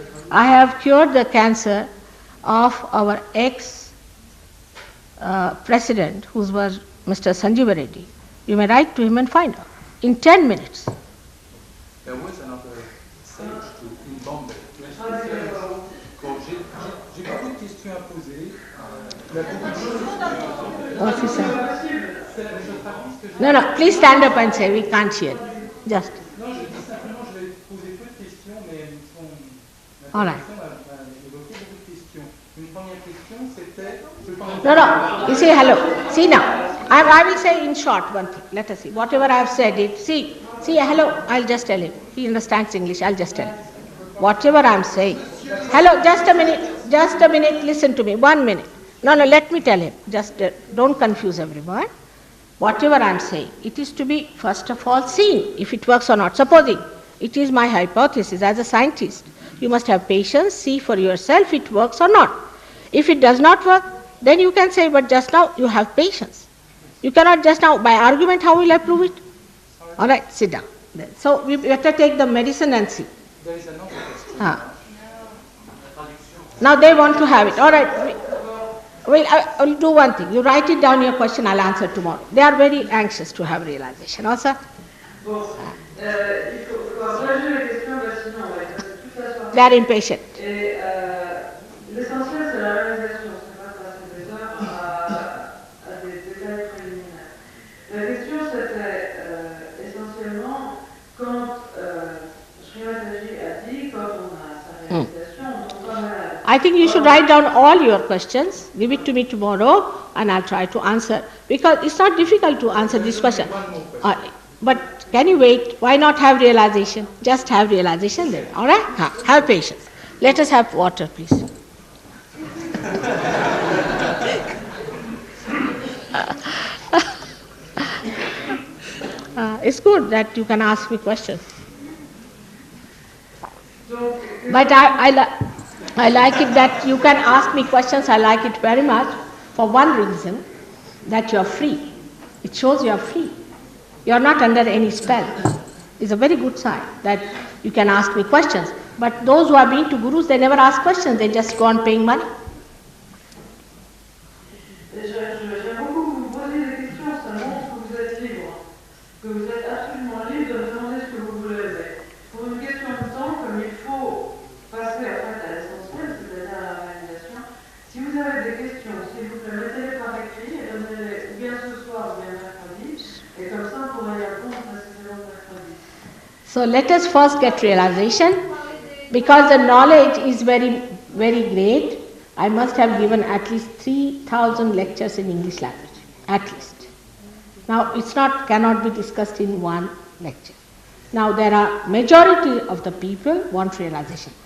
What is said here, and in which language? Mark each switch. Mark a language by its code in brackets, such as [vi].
[en] I have cured the cancer of our ex-president, who was Mr. Sanjeeva Reddy. You may write to him and find out. In 10 minutes. There was another sage in Bombay. [fr] Bon, j'ai beaucoup de questions à poser. Il y a beaucoup de choses. [en] What's he saying? No, please stand up and say, we can't hear. Just. [fr] Non, je dis simplement, je vais poser peu de questions, mais elles sont. [en] All right. [fr] Évoquer beaucoup de questions. Une première question, c'était. [en] No, you see, hello. See now, I will say in short one thing. Let us see. Whatever I have said, see, hello, I'll just tell him. He understands English, I'll just tell him. Whatever I am saying. Hello, just a minute, listen to me, 1 minute. No, let me tell him. Just don't confuse everyone. Whatever I am saying, it is to be first of all seen, if it works or not. Supposing it is my hypothesis as a scientist, you must have patience, see for yourself it works or not. If it does not work, then you can say, but just now you have patience. You cannot just now, by argument, how will I prove it? All right, sit down. So we better take the medicine and see. There is another question. Now they want to have it. All right. Well, I'll do one thing. You write it down, your question, I'll answer tomorrow. They are very anxious to have realization. Also, [fr] Bon, il faut abréger la question, sinon on va être toute la soirée. [en] they are impatient. [fr] Et l'essentiel, c'est la réalisation, c'est pas de passer des heures à des détails préliminaires. La question, c'était essentiellement quand SahajaYoga a dit, quand on a sa réalisation, on tombe pas malade. [en] I think you should write down all your questions, give it to me tomorrow, and I'll try to answer. Because it's not difficult to answer this question. But can you wait? Why not have realization? Just have realization then. All right? Have patience. Let us have water, please. It's good that you can ask me questions. But I like it that you can ask me questions. I like it very much for one reason, that you are free. It shows you are free. You are not under any spell. It's a very good sign that you can ask me questions. But those who have been to gurus, they never ask questions. They just go on paying money. [fr] J'aime beaucoup que vous me posiez des questions, ça montre que vous êtes libre, que vous êtes absolument libre de me demander ce que vous voulez. Mais pour une question de temps, comme il faut passer en fait à l'essentiel, c'est-à-dire à la réalisation, si vous avez des questions, s'il vous plaît, mettez-les par écrit et donnez-les ou bien ce soir ou bien mercredi, et comme ça on pourra y répondre précisément mercredi. [en] So let us first get realization, because the knowledge is very, very great. I must have given at least 3,000 lectures in English language, at least. Now it's not, cannot be discussed in one lecture. Now there are majority of the people want realization.